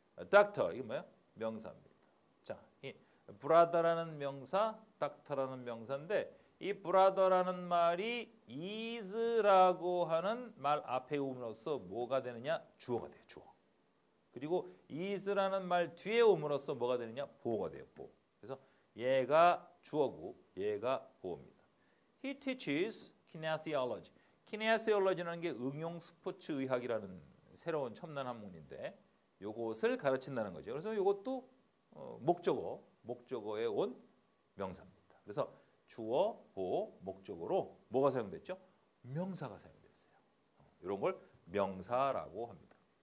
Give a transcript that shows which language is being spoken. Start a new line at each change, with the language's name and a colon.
Korean: doctor 이게 뭐예요? 명사입니다. 자, 이 brother라는 명사, doctor라는 명사인데 이 brother라는 말이 is라고 하는 말 앞에 오므로써 뭐가 되느냐? 주어가 돼요. 주어. 그리고 is라는 말 뒤에 오므로써 뭐가 되느냐? 보호가 돼요. 보호. 그래서 얘가 주어고 얘가 보호입니다.
English: He teaches kinesiology.
Korean: kinesiology라는 게 응용 스포츠 의학이라는 새로운 첨단 학문인데 요것을 가르친다는 거죠. 그래서 이것도 목적어에 온 명사입니다. 그래서 주어, 보호, 목적어로 뭐가 사용됐죠? 명사가 사용됐어요. 이런 걸 명사라고 합니다.